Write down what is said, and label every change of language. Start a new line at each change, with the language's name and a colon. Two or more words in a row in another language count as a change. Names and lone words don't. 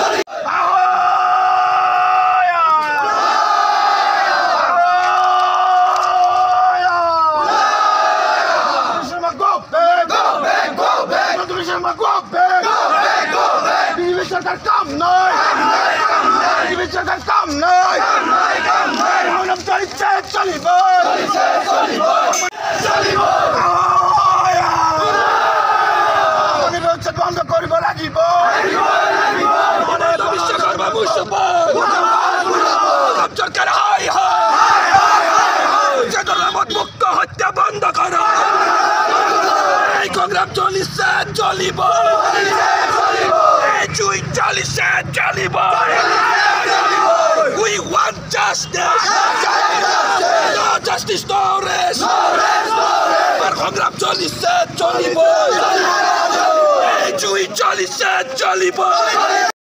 Bangla: সরকার কাম নয়, সরকার কাম নয়,
Assamese: চলিব বন্ধ কৰিব লাগিব। সরকার মুক্ত হত্যা বন্ধ করা, এই সংগ্রাম চলিছে, চলিব,
English: We want justice. No justice, no rest.
Assamese: Our সংগ্রাম চলিছে, চলিব।